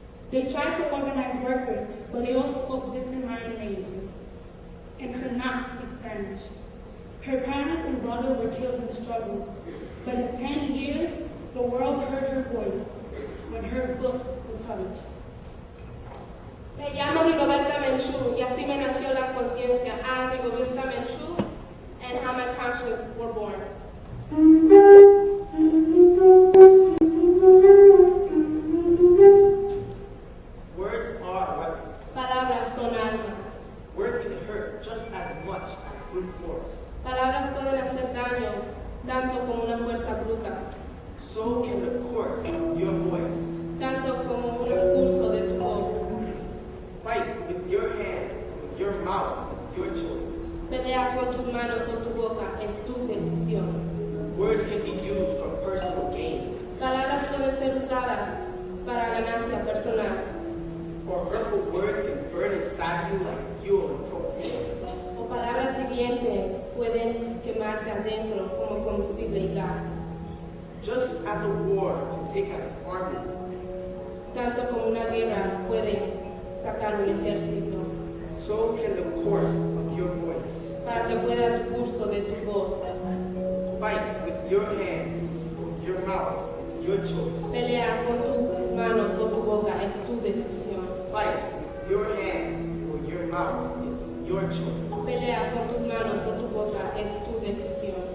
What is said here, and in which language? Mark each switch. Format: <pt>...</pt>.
<en>They tried to organize workers, but they all spoke different minor languages and could not speak Spanish. Her parents and brother were killed in the struggle, but in 10 years, the world heard her voice when her book was published.</en> <es>Me llamo Rigoberta Menchú, y así me nació la conciencia.</es> <en>I, Rigoberta Menchú, and how my conscience were born. Words are weapons.</en> <es>Palabras son armas.</es> <en>Words can hurt just as much as brute force.</en> <es>Palabras pueden hacer daño, tanto como una fuerza bruta.</es> <en>So can the course of your voice.</en> <es>Tanto como un impulso de tu voz.</es> <en>Fight with your hands, with your mouth is your choice.</en> <es>Pelea con tus manos o tu boca, es tu decisión.</es> <en>Words can be used for personal gain.</en> <es>Palabras pueden ser usadas para ganancia personal.</es> <en>Or hurtful words can burn inside you like fuel and propane.</en> <es>O palabras hirientes pueden quemarte adentro como combustible y gas.</es> <en>Just as a war can take out an army.</en> <es>Tanto como una guerra puede sacar un ejército.</es> <en>So can the course of your voice.</en> <es>Para que pueda el curso de tu voz.</es> <en>Fight with your hands, with your mouth, it's your choice.</en> <es>Pelea con tus manos o tu boca, es tu decisión.</es> <en>Fight with your hands or your mouth is your choice.</en> <es>Pelea con tus manos o tu boca, es tu decisión.</es>